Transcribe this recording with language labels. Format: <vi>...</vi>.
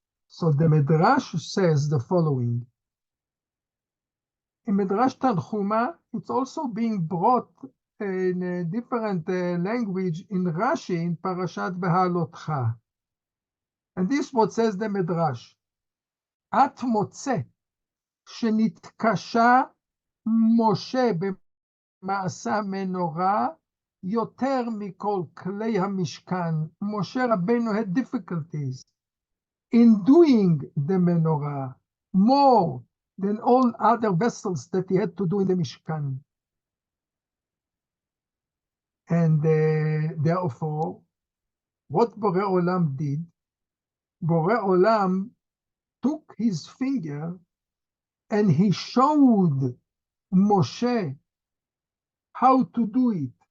<en>So the Midrash says the following. In Midrash Terumah, it's also being brought in a different language in Rashi, in Parashat Behalotcha. And this is what says the Midrash.</en> <he>At motze, שניתקשה משה במעשה מנורה, יותר מכל כלי המשכן.</he> <en>Moshe Rabbeinu had difficulties in doing the menorah, more than all other vessels that he had to do in the Mishkan. And therefore, what Borei Olam did, Borei Olam took his finger and he showed Moshe how to do it.</en>